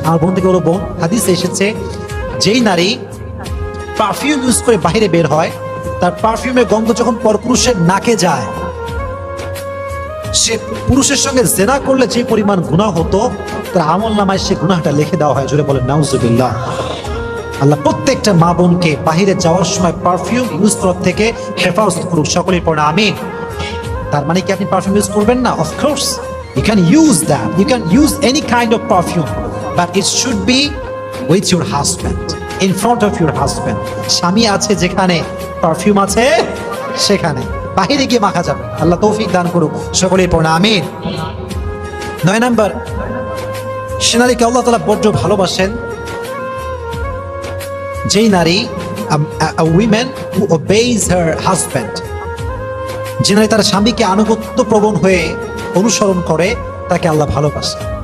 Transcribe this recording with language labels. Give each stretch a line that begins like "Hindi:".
Bangla: আমার বোন থেকে বলো, বোন, হাদিসে এসেছে যেই নারী পারফিউম ইউজ করে বাইরে বের হয়, তার পারফিউমের গন্ধ যখন পরপুরুষের নাকে যায়, সে পুরুষের সঙ্গে জেনা করলে যে পরিমাণ গুনাহ হতো, তার আমল নামায় সে গুনাহটা লিখে দেওয়া হয়। জোরে বলেন নাউজুবিল্লাহ। আল্লাহ প্রত্যেকটা মা বোনকে বাহিরে যাওয়ার সময় পারফিউম ইউজ করার থেকে হেফাজত করুক, সকলেই পড়ে আমিন। তার মানে কি আপনি পারফিউম ইউজ করবেন না?
English: Of course you can use that, you can use any kind of perfume, but it should be with your husband, in front of your husband.
Bangla: স্বামী আছে যেখানে পারফিউম আছে সেখানে, বাহিরে গিয়ে মাখা যাবে। আল্লাহ তৌফিক দান করুক, সকলেই পড়ে আমিন। 9 নাম্বার, সে নারীকে আল্লাহ তাআলা বড্ড ভালোবাসেন যেই নারী
English: a woman who obeys her husband,
Bangla: যে নারী তার স্বামীকে আনুগত্য প্রবণ হয়ে অনুসরণ করে, তাকে আল্লাহ ভালোবাসে।